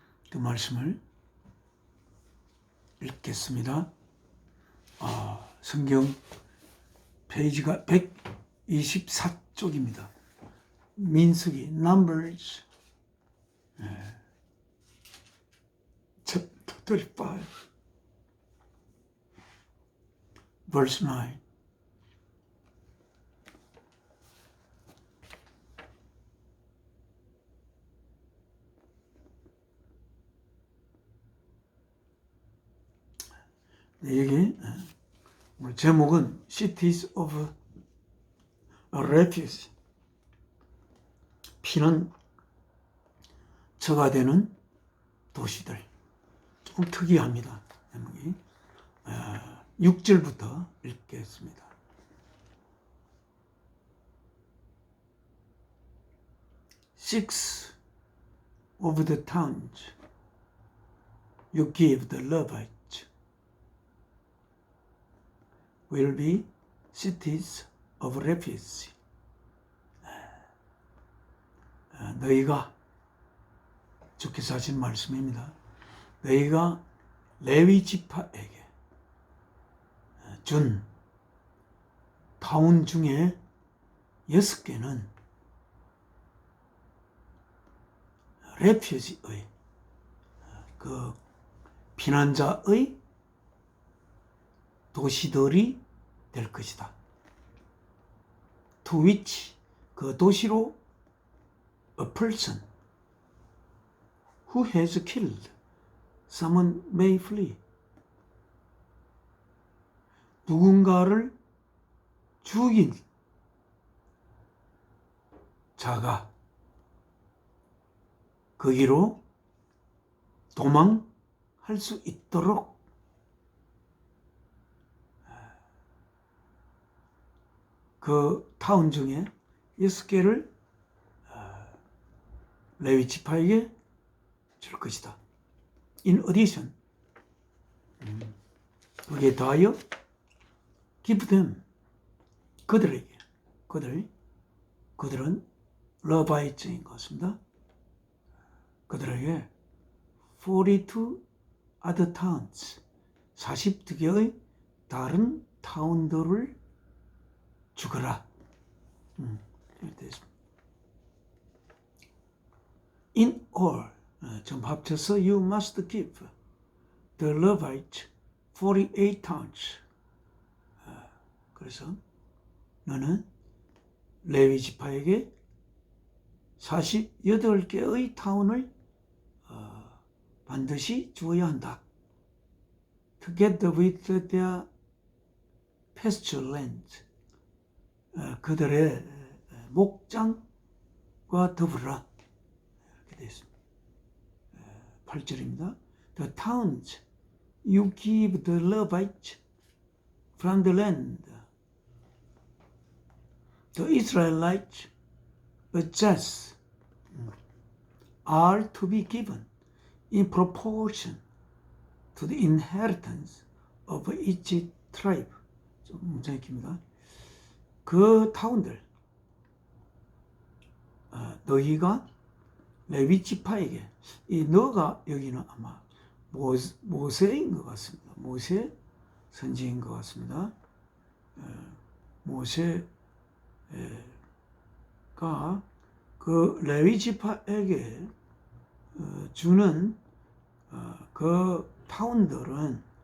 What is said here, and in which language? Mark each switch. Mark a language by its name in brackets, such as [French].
[Korean] 그 말씀을 읽겠습니다. 성경 페이지가 124쪽입니다. [English] 민수기 Numbers chapter 35 verse 9. [Korean] 여기 제목은 [English] Cities of Refuge, [Korean] 피난처가 되는 도시들. 조금 특이합니다. 제목이 6절부터 읽겠습니다. [English] Six of the towns you give the Levites will be cities of refuge. [Korean] 너희가, 주께서 하신 말씀입니다. 너희가 레위 지파에게 준 타운 중에 6개는 레퓨지의, 그 피난자의 도시들이 될 것이다. [English] To which, [Korean] 그 도시로 [English] a person who has killed someone may flee. [Korean] 누군가를 죽인 자가 거기로 도망할 수 있도록 그 타운 중에 6개를 레위 지파에게 줄 것이다. [English] In addition, [Korean] 거기에 더하여 [English] give them, [Korean] 그들에게, 그들은 러바이트인 것입니다. 그들에게 [English] 42 other towns. [Korean] 42개의 다른 타운들을 죽어라. [English] In all, [Korean] 전부 합쳐서 [English] you must give the Levites 48 towns. [Korean] 그래서 너는 레위 지파에게 48개의 타운을 반드시 주어야 한다. [English] Together with their pasture land. [Korean] 그들의 목장과 더불어. 이렇게 되어 있습니다. 8절입니다. [English] The towns you give the Levites from the land. The Israelites possess are to be given in proportion to the inheritance of each tribe. [Korean] 좀 문장이 깁니다. 그 타운들, 너희가 레위 지파에게, 이 너가 여기는 아마 모세인 것 같습니다. 모세 선지인 것 같습니다. 모세가 그 레위 지파에게 주는 그 타운들은